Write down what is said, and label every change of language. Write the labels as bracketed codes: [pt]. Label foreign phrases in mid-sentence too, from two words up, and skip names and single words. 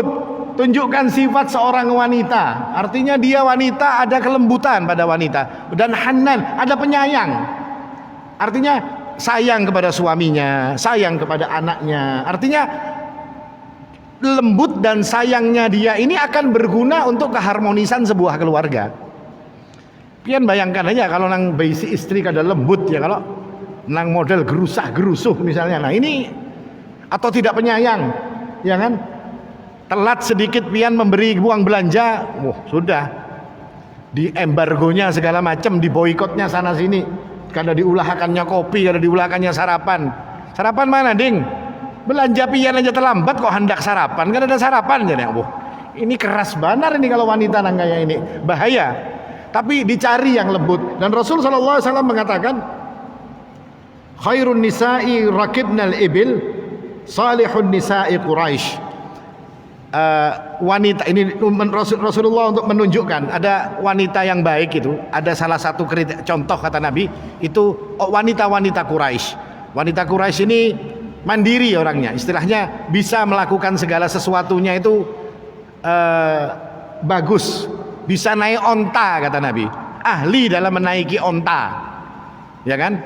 [id] Tunjukkan sifat seorang wanita. Artinya dia wanita ada kelembutan pada wanita dan hanan ada penyayang. Artinya sayang kepada suaminya, sayang kepada anaknya. Artinya lembut dan sayangnya dia ini akan berguna untuk keharmonisan sebuah keluarga. [bjn] Pian bayangkan aja kalau nang baisi istri kada lembut ya kalau nang model gerusah-gerusuh misalnya. [id] Nah ini atau tidak penyayang, ya kan? Telat sedikit pian memberi uang belanja, sudah. [bjn] di embargonya segala macam, di boikotnya sana sini. Kada diulahakannya kopi, kada diulahakannya sarapan. Sarapan mana, Ding? Belanja pian aja terlambat kok hendak sarapan, [id] kan ada sarapan jadi. [bjn] Ini keras benar ini kalau wanita nang kayak ini, bahaya. [id] Tapi dicari yang lembut. Dan Rasul [ar] صلى الله عليه وسلم [id] mengatakan, [ar] خير نساء ركبن الإبل صالح نساء قريش. [id] Wanita ini Rasulullah untuk menunjukkan ada wanita yang baik itu, ada salah satu contoh kata Nabi itu wanita-wanita Quraisy. Wanita Quraisy ini mandiri orangnya, istilahnya bisa melakukan segala sesuatunya itu bagus, bisa naik onta kata Nabi, ahli dalam menaiki onta, ya kan?